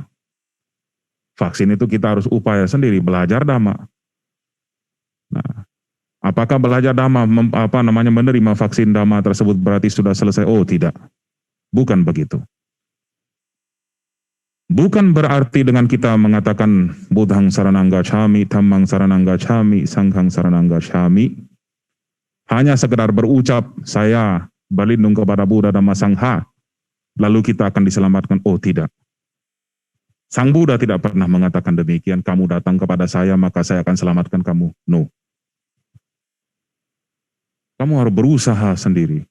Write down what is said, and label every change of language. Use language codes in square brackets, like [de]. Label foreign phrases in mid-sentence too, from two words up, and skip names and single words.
[id] Vaksin itu kita harus upaya sendiri, belajar Dhamma. Nah, apakah belajar Dhamma, menerima vaksin Dhamma tersebut berarti sudah selesai? Oh tidak, bukan begitu. Bukan berarti dengan kita mengatakan [pi] Buddhang saranang gacchami, Dhammang saranang gacchami, Sanghang saranang gacchami, [id] hanya sekedar berucap, saya berlindung kepada Buddha dan Sangha, lalu kita akan diselamatkan. Oh tidak. Sang Buddha tidak pernah mengatakan demikian, kamu datang kepada saya maka saya akan selamatkan kamu. No. Kamu harus berusaha sendiri.